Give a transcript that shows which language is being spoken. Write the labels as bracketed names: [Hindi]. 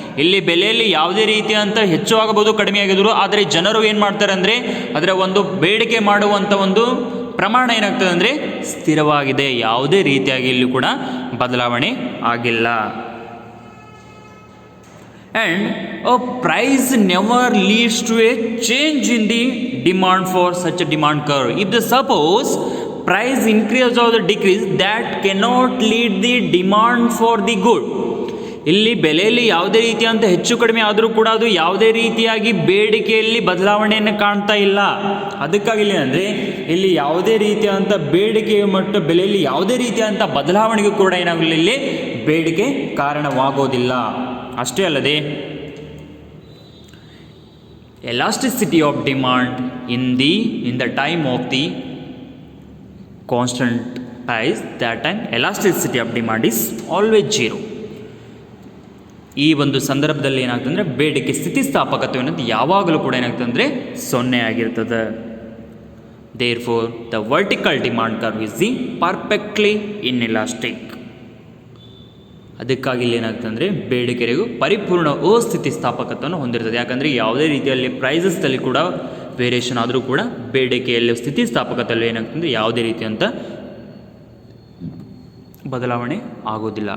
[Kannada] ಇಲ್ಲಿ ಬೆಲೆಯಲ್ಲಿ ಯಾವುದೇ ರೀತಿಯಂತ ಹೆಚ್ಚು ಆಗಬಹುದು ಕಡಿಮೆ ಆಗಿದ್ರು, ಆದರೆ ಜನರು ಏನು ಮಾಡ್ತಾರೆ ಅಂದರೆ ಅದರ ಒಂದು ಬೇಡಿಕೆ ಮಾಡುವಂಥ ಒಂದು ಪ್ರಮಾಣ ಏನಾಗ್ತದೆ ಅಂದರೆ ಸ್ಥಿರವಾಗಿದೆ, ಯಾವುದೇ ರೀತಿಯಾಗಿ ಇಲ್ಲಿ ಕೂಡ ಬದಲಾವಣೆ ಆಗಿಲ್ಲ. [English] And a price never leads to a change in the demand for such a demand curve. If the suppose price increase or the decrease, that cannot lead the demand for the good. [Kannada] ಇಲ್ಲಿ ಬೆಲೆಯಲ್ಲಿ ಯಾವುದೇ ರೀತಿಯಂಥ ಹೆಚ್ಚು ಕಡಿಮೆ ಆದರೂ ಕೂಡ ಅದು ಯಾವುದೇ ರೀತಿಯಾಗಿ ಬೇಡಿಕೆಯಲ್ಲಿ ಬದಲಾವಣೆಯನ್ನು ಕಾಣ್ತಾ ಇಲ್ಲ. ಅದಕ್ಕಾಗಿ ಇಲ್ಲಿ ಅಂದರೆ ಇಲ್ಲಿ ಯಾವುದೇ ರೀತಿಯಾದಂಥ ಬೇಡಿಕೆಯ ಮಟ್ಟ ಬೆಲೆಯಲ್ಲಿ ಯಾವುದೇ ರೀತಿಯಾದಂಥ ಬದಲಾವಣೆಗೂ ಕೂಡ ಏನಾಗಲಿಲ್ಲ, ಇಲ್ಲಿ ಬೇಡಿಕೆ ಕಾರಣವಾಗೋದಿಲ್ಲ. ಅಷ್ಟೇ ಅಲ್ಲದೆ [English] elasticity of demand in the time of the constant price, that time elasticity of demand is always 0. [Kannada] ಈ ಒಂದು ಸಂದರ್ಭದಲ್ಲಿ ಏನಾಗ್ತದೆ ಅಂದರೆ ಬೇಡಿಕೆ ಸ್ಥಿತಿಸ್ಥಾಪಕತ್ವ ಅನ್ನೋದು ಯಾವಾಗಲೂ ಕೂಡ ಏನಾಗ್ತದೆ ಅಂದರೆ 0 ಆಗಿರ್ತದೆ. [English] Therefore the vertical demand curve is the perfectly inelastic. [Kannada] ಅದಕ್ಕಾಗಿ ಇಲ್ಲಿ ಏನಾಗ್ತದೆ ಅಂದರೆ ಬೇಡಿಕೆಗೂ ಪರಿಪೂರ್ಣ ಅಸ್ಥಿತಿಸ್ಥಾಪಕತ್ವವನ್ನು ಹೊಂದಿರ್ತದೆ. ಯಾಕಂದರೆ ಯಾವುದೇ ರೀತಿಯಲ್ಲಿ ಪ್ರೈಸಸ್ದಲ್ಲಿ ಕೂಡ ವೇರಿಯೇಷನ್ ಆದರೂ ಕೂಡ ಬೇಡಿಕೆಯಲ್ಲಿ ಸ್ಥಿತಿಸ್ಥಾಪಕತ್ವದಲ್ಲಿ ಏನಾಗ್ತದೆ ಯಾವುದೇ ರೀತಿಯಂಥ ಬದಲಾವಣೆ ಆಗೋದಿಲ್ಲ.